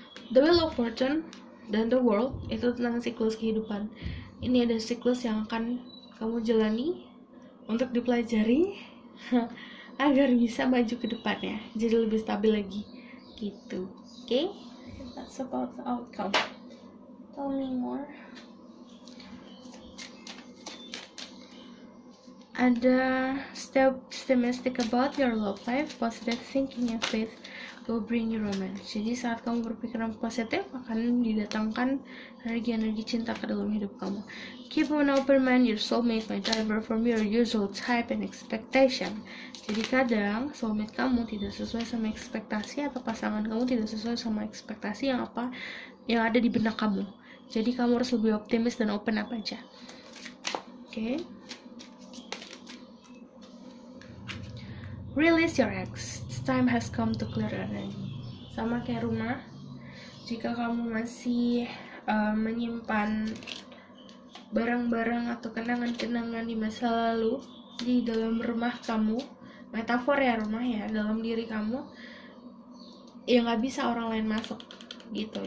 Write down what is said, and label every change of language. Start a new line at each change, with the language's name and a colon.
Indonesian: The Wheel of Fortune dan The World itu tentang siklus kehidupan. Ini ada siklus yang akan kamu jalani untuk dipelajari agar bisa maju ke depannya, jadi lebih stabil lagi gitu.
English: Okay? That's about the outcome. Tell me more.
Indonesian: Ada
English: stay optimistic about your love life, positive thinking and faith will bring you romance.
Indonesian: Jadi saat kamu berpikiran positif, akan didatangkan energi-energi cinta ke dalam hidup kamu.
English: Keep an open mind, your soulmate might differ from your usual type and expectation.
Indonesian: Jadi kadang soulmate kamu tidak sesuai sama ekspektasi, atau pasangan kamu tidak sesuai sama ekspektasi yang ada di benak kamu. Jadi kamu harus lebih optimis dan
English: open up
Indonesian: aja.
English: Okay? Release your ex. Time has come to clear energy.
Indonesian: Sama kayak rumah, Jika kamu masih menyimpan barang-barang atau kenangan-kenangan di masa lalu di dalam rumah kamu, metafor ya rumah ya, dalam diri kamu, ya nggak bisa orang lain masuk gitu.